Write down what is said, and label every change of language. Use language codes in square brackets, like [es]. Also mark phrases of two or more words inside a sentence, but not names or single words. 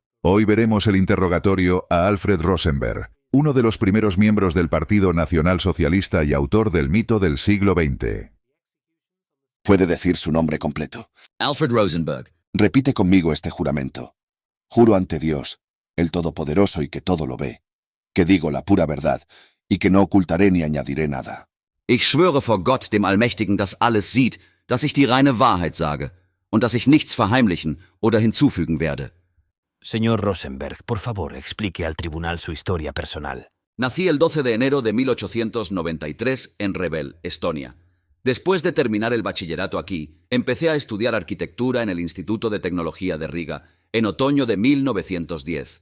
[es] Hoy veremos el interrogatorio a Alfred Rosenberg, uno de los primeros miembros del Partido Nacional Socialista y autor del mito del siglo XX. Puede decir su nombre completo. Alfred Rosenberg. Repite conmigo este juramento. Juro ante Dios, el Todopoderoso y que todo lo ve, que digo la pura verdad y que no ocultaré ni añadiré nada. [de] Ich schwöre vor Gott, dem Allmächtigen, das alles sieht, dass ich die reine Wahrheit sage und dass ich nichts verheimlichen oder hinzufügen werde. [es] Señor Rosenberg, por favor, explique al tribunal su historia personal. Nací el 12 de enero de 1893 en Revel, Estonia. Después de terminar el bachillerato aquí, empecé a estudiar arquitectura en el Instituto de Tecnología de Riga en otoño de 1910.